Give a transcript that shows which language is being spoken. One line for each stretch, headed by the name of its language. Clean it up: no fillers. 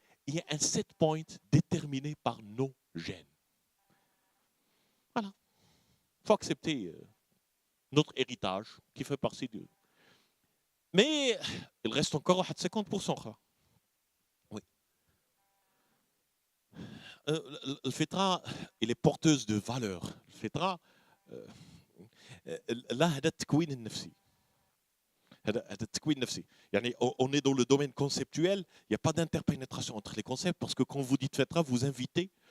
French: Il y a un set point déterminé par nos gènes. Voilà. Il faut accepter notre héritage qui fait partie de... Mais il reste encore à 50%. Oui. الفطرة elle est porteuse de valeurs.
Arabic: الفطرة لا هذا التكوين النفسي. هذا التكوين النفسي.
French: يعني on est dans le domaine conceptuel, il n'y a pas d'interpénétration entre les concepts parce que quand vous dites fitra, vous invitez